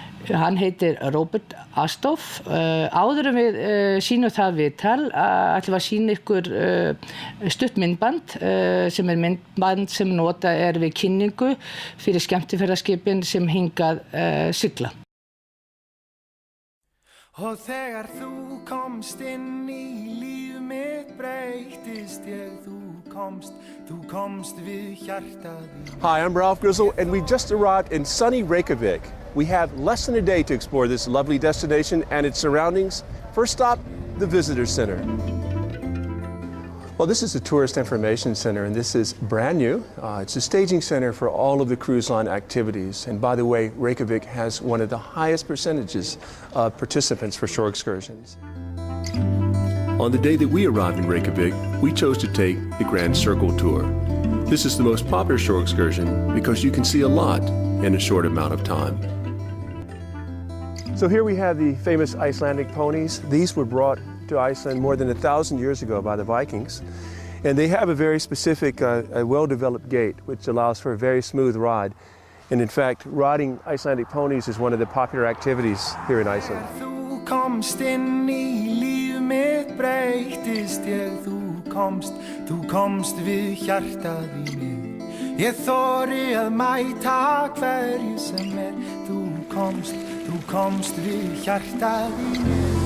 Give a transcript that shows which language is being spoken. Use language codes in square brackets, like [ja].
[is] Hann heitir Robert Astoff. Áður en við sýnum það viðtal, ætlum við að sýna ykkur stutt myndband sem myndband sem notað við kynningu fyrir skemmtiferðaskipin sem hingað sigla. Og þegar þú komst inn í líf mitt breytist ég, þú komst við hjartað. [en] Hi, I'm Ralph Grizzle, and we just arrived in sunny Reykjavik. We have less than a day to explore this lovely destination and its surroundings. First stop, the Visitor Center. Well, this is the Tourist Information Center, and this is brand new. It's a staging center for all of the cruise line activities. And by the way, Reykjavik has one of the highest percentages of participants for shore excursions. On the day that we arrived in Reykjavik, we chose to take the Grand Circle Tour. This is the most popular shore excursion because you can see a lot in a short amount of time. So here we have the famous Icelandic ponies. These were brought to Iceland more than 1,000 years ago by the Vikings. And they have a very specific, a well-developed gait, which allows for a very smooth ride. And in fact, riding Icelandic ponies is one of the popular activities here in Iceland. [is] Þú komst inn í líf mitt breytist ég, þú komst við hjartað í mig. Ég þori að mæta hverju sem þú komst við hjartað í mig.